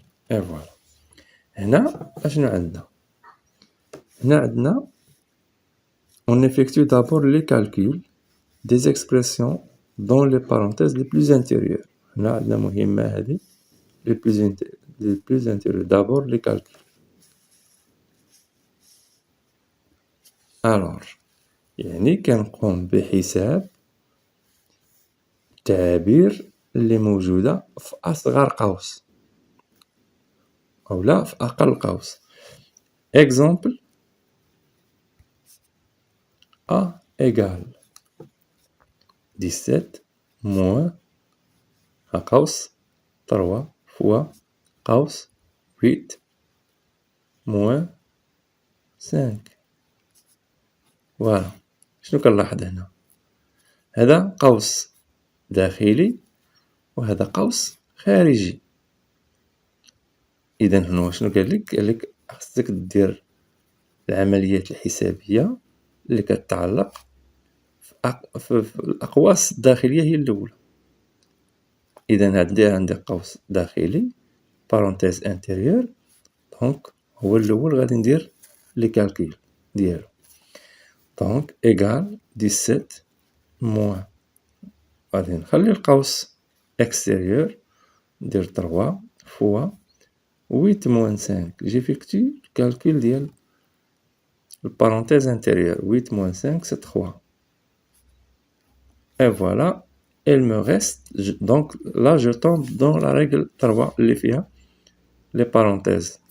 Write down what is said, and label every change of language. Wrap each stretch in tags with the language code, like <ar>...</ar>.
<fr>Et voilà.</fr> <ar>هنا أشنو عندنا؟ هنا عندنا</ar> <fr>on effectue d'abord les calculs des expressions dans les parenthèses les plus intérieures.</fr> <ar>هنا عندنا مهمة هذه</ar> <fr>les plus intérieures. D'abord les calculs.</fr> <ar>Alors يعني كنقوم بحساب التعابير اللي موجودة في أصغر قوس أو لا في أقل قوس.</ar> <fr>Exemple, A égale 17 moins قوس 3 fois قوس 8 moins 5. فوالا.</fr> <ar>شنو كنلاحظ هنا؟ هذا قوس داخلي وهذا قوس خارجي. إذا هنا شنو قالك خصك دير العمليات الحسابية اللي كتعلق في الأقواس الداخلية هي الأولى. إذا عندي قوس داخلي</ar> <fr>parenthèse intérieure،</fr> <ar>دونك هو الأول غادي ندير لي كالكول ديالو. دونك إيكال 17 موان غادي نخلي القوس extérieur ندير 3 فوا</ar> <fr>8 moins 5. J'effectue le calcul de la parenthèse intérieure. 8 moins 5, c'est 3. Et voilà, il me reste... Donc là, je tombe dans la règle 3, les parenthèses.</fr>